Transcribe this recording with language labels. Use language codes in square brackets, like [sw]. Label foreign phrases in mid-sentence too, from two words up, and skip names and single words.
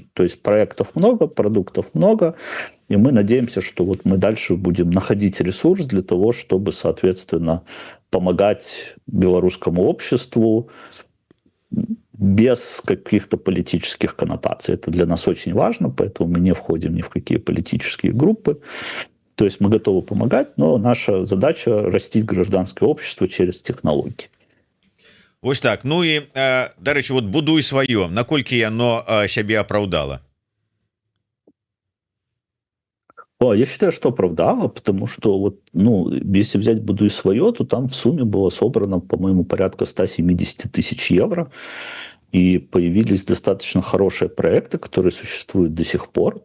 [ru] То есть проектов много, продуктов много, и мы надеемся, что вот мы дальше будем находить ресурс для того, чтобы, соответственно, помогать белорусскому обществу без каких-то политических коннотаций. Это для нас очень важно, поэтому мы не входим ни в какие политические группы. То есть мы готовы помогать, но наша задача – растить гражданское общество через технологии. [be] Вось так. Ну і, дарэчы, вот «Будуй сваё», наколькі яно сябе апраўдала? [ru] Я считаю, что оправдало, потому что вот, если взять «Будуй свое», то там в сумме было собрано, по-моему, порядка 170 тысяч евро. И появились достаточно хорошие проекты, которые существуют до сих пор.